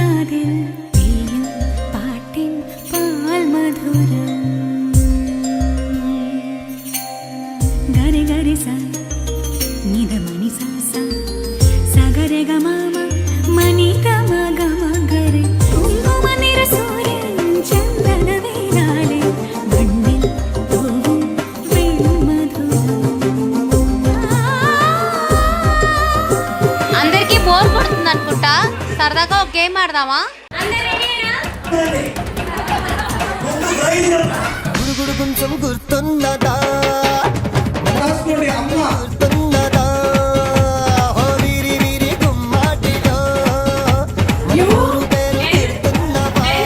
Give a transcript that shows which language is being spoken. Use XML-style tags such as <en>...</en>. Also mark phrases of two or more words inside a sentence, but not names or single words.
<ml>മതിൽ പെയ്യും പാട്ടിൻ പാൽമധുരം ഗരി ഗരി സ നിധമണി സ സ സഗരെ ഗ മ മണി ഗ മ ഗ മ ഗരി കുങ്കുമനിറ സൂര്യൻ ചന്ദന വേലാലെ മണ്ണിൽ തൂവും വെൺമധുരം.</ml> <te>అందరికి బోర్ కొడుతుంది అనుకుంటా, సరదాగా ఒక గేమ్ ఆడదామా? గుడుగుడు కొంచెం గుర్తున్నదా గుర్తున్నదా ఓ వీరి వీరి గుమ్మాటిలో మన ఊరు పేరు గుర్తున్నవా</te>